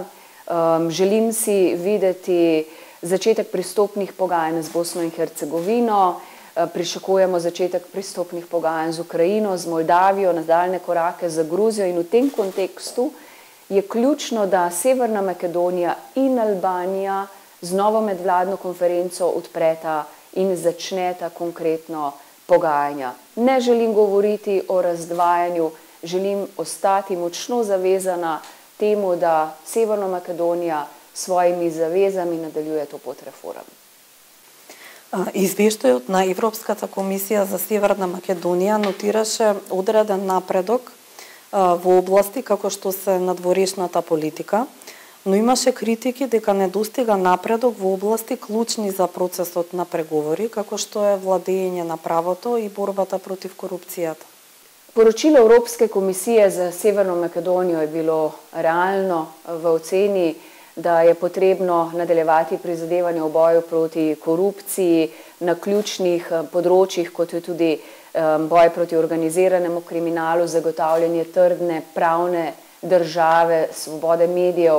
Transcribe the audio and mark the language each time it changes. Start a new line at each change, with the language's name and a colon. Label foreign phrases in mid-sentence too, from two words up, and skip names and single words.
Slovenian: Želim si videti začetek pristopnih pogajanj z Bosno in Hercegovino, pričakujemo začetek pristopnih pogajanj z Ukrajino, z Moldavijo, nadaljnje korake za Gruzijo in v tem kontekstu je ključno, da Severna Makedonija in Albanija z novo medvladno konferenco odpreta in začneta konkretno pogajanja. Ne želim govoriti o razdvajanju, želim ostati močno zavezana temu, da Severna Makedonija s svojimi zavezami nadaljuje to pot reform.
Macedonian: Извештајот на Европската комисија за Северна Македонија нотираше одреден напредок во области како што се надворешната политика, но имаше критики дека не достига напредок во области клучни за процесот на преговори, како што е владење на правото и борбата против корупцијата.
Slovenian: Poročilo Evropske komisije za Severno Makedonijo je bilo realno v oceni, da je potrebno nadaljevati prizadevanje v boju proti korupciji na ključnih področjih, kot je tudi boj proti organiziranemu kriminalu, zagotavljanje trdne pravne države, svobode medijev.